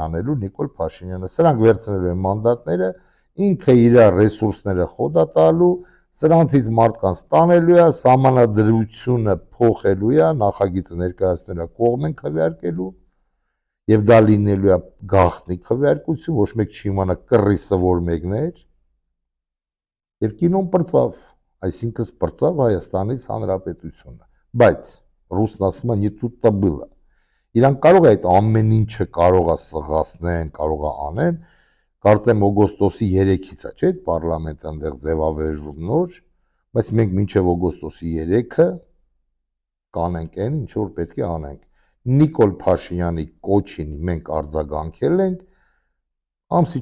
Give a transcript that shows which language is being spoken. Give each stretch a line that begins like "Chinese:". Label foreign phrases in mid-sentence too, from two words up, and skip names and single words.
Armenian: անելու Նիկոլ Փաշինյանը, սրանք վերցնելու են մանդատները, ինքը իր ռեսուրսները խոդատալու, սրանցից մարդկանց տանելու է, սահմանադրությունը փոխելու է, նախագիծը ներկայացնելու է, կողմ են քվեարկելու եւ դա լինելու է գաղտնի քվեարկություն, ոչ մեկ չիմանա կռիսը որ մեկն էր։ Եվ կինոն պրծավ, այսինքն պրծավ Հայաստանից Հանրապետությունը, բայց ռուսն ասում է
Russian: не тут-то было։
Armenian: Իրանք կարող է այդ ամեն ինչը կարող է սղացնեն, կարող է անեն, Կարծեմ օգոստոսի 3-ից է, չէ՞, պարլամենտը այնտեղ ձևավորվում նոր, բայց մենք մինչև օգոստոսի 3-ը կանենք այն, ինչ որ պետք է անենք։ Նիկոլ Փաշինյանի կոչին մենք արձագանքել ենք, ամսի